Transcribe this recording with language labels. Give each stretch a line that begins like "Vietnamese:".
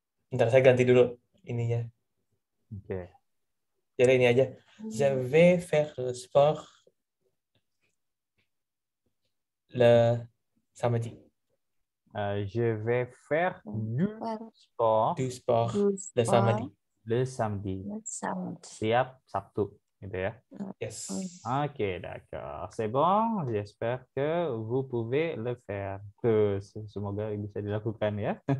Indonesian: Bentar, saya ganti dulu ininya. Oke. Jadi ini aja.
French: Je vais faire le sport le samedi. Je vais faire du sport Du sport Du le samedi. le samedi. samedi.
Indonesian: Setiap Sabtu, gitu ya.
English: Yes.
French: Oke, d'accord. C'est bon. J'espère que vous pouvez le faire.
Indonesian: Tuh, semoga bisa dilakukan ya.